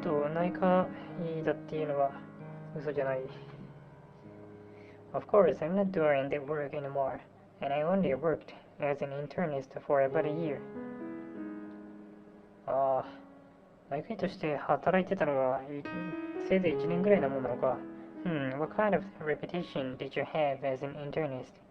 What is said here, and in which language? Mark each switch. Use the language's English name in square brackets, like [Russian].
[Japanese] 内科医だっていうのは嘘じゃない。 [English] Of course, I'm not doing that work anymore, and I only worked as an internist for about a year. [Japanese] ああ、内科医として働いてたのはせいぜい1年ぐらいなもんなのか。 [English] What kind of reputation did you have as an internist?